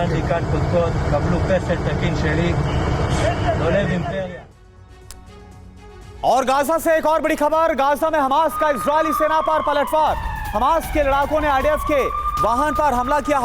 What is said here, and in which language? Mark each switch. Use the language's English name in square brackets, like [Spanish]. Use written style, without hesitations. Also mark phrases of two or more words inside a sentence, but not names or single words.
[Hebrew] מכאן קודקוד, קבלו פסל תקין שלי, דולב אימפריה. [Hindi] और गाजा से एक और बड़ी खबर, गाजा में हमास का इजरायली सेना पर पलटवार। हमास के लड़ाकों ने आईडीएफ के वाहन पर हमला किया।